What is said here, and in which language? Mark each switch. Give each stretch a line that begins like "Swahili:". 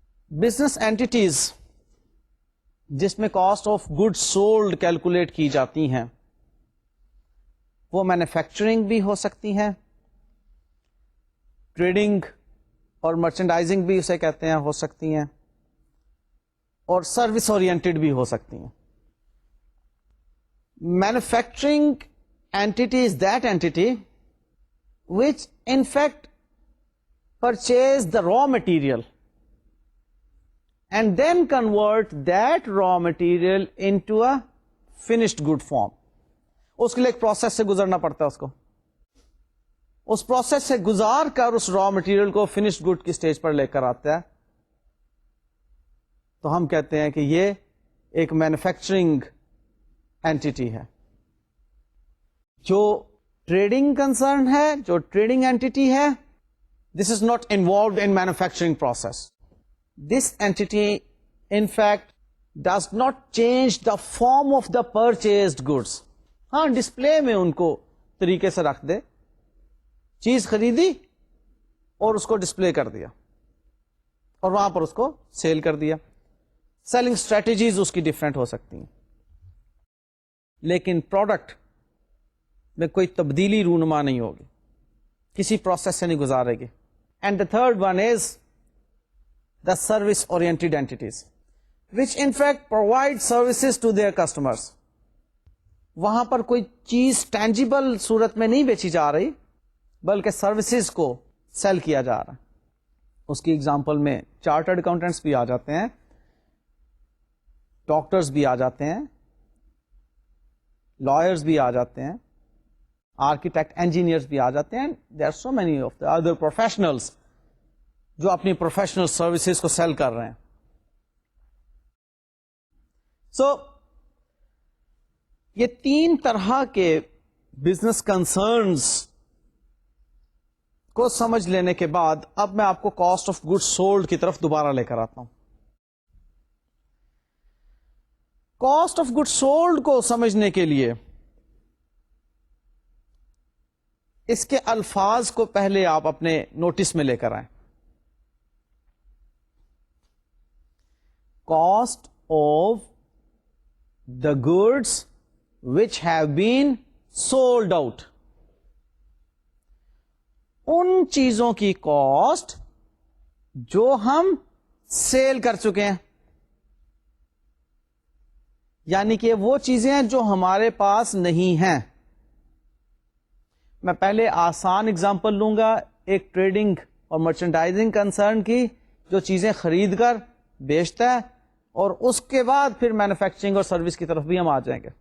Urdu: Business اینٹیز جس میں cost of good sold calculate کی جاتی ہیں وہ مینوفیکچرنگ بھی ہو سکتی ہیں, ٹریڈنگ اور مرچنڈائزنگ بھی اسے کہتے ہیں ہو سکتی ہیں, اور سروس اورینٹڈ بھی ہو سکتی ہیں.
English: Manufacturing entity is that entity which in fact purchase the raw material and then convert that raw material into a finished good form.
Urdu: اس کے لیے ایک پروسیس سے گزرنا پڑتا ہے, اس پروسیس سے گزار کر اس را مٹیریل کو فنشڈ گڈ کی سٹیج پر لے کر آتا ہے. تو ہم کہتے ہیں کہ یہ ایک مینوفیکچرنگ اینٹی ہے. جو ٹریڈنگ کنسرن ہے, جو ٹریڈنگ اینٹی ہے,
English: This is not involved in manufacturing process. This entity in fact does not change the form of the purchased goods.
Urdu: ہاں, ڈسپلے میں ان کو طریقے سے رکھ دے, چیز خریدی اور اس کو ڈسپلے کر دیا اور وہاں پر اس کو سیل کر دیا. سیلنگ اسٹریٹجیز اس کی ڈفرینٹ ہو سکتی ہیں, لیکن پروڈکٹ میں کوئی تبدیلی رونما نہیں ہوگی, کسی پروسیس سے نہیں گزارے گی.
English: And the third one is the service oriented entities which in fact provide services to their customers.
Urdu: وہاں پر کوئی چیز ٹینجیبل صورت میں نہیں بیچی جا رہی بلکہ سروسز کو سیل کیا جا رہا ہے. اس کی ایگزامپل میں چارٹرڈ اکاؤنٹنٹس بھی آ جاتے ہیں, ڈاکٹرز بھی آ جاتے ہیں, لائرز بھی آ جاتے ہیں, آرکیٹیکٹ انجینئرز بھی آ جاتے ہیں.
English: there are so many of the other professionals
Urdu: جو اپنی پروفیشنل سروسز کو سیل کر رہے ہیں. سو یہ 3 طرح کے بزنس کنسرنز کو سمجھ لینے کے بعد اب میں آپ کو کاسٹ آف گڈ سولڈ کی طرف دوبارہ لے کر آتا ہوں. کاسٹ آف گڈ سولڈ کو سمجھنے کے لیے اس کے الفاظ کو پہلے آپ اپنے نوٹس میں لے کر آئیں.
English: Cost of the goods which have been sold out.
Urdu: ان چیزوں کی کاسٹ جو ہم سیل کر چکے ہیں، یعنی کہ وہ چیزیں جو ہمارے پاس نہیں ہیں. میں پہلے آسان اگزامپل لوں گا ایک ٹریڈنگ اور مرچنڈائزنگ کنسرن کی، جو چیزیں خرید کر بیچتا ہے، اور اس کے بعد پھر مینوفیکچرنگ اور سروس کی طرف بھی ہم آ جائیں گے.